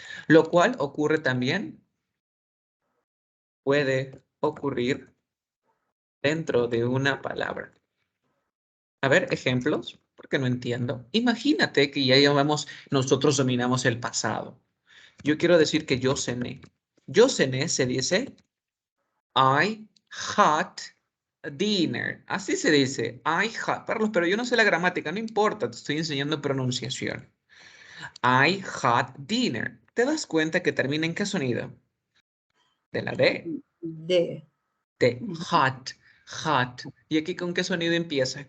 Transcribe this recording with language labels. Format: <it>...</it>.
<es>Lo cual ocurre también, puede ocurrir dentro de una palabra. A ver, ejemplos, porque que no entiendo. Imagínate que ya llamamos, nosotros dominamos el pasado. Yo quiero decir que yo cené. Yo cené se dice</es> <en>I had dinner.</en> <es>Así se dice.</es> <en>I had.</en> <es>Carlos, pero yo no sé la gramática, no importa, te estoy enseñando pronunciación.</es> <en>I had dinner.</en> <es>¿Te das cuenta que termina en qué sonido? De la D. D. De Ujú.</es> <en>had, had.</en> <es>¿Y aquí con qué sonido empieza?</es>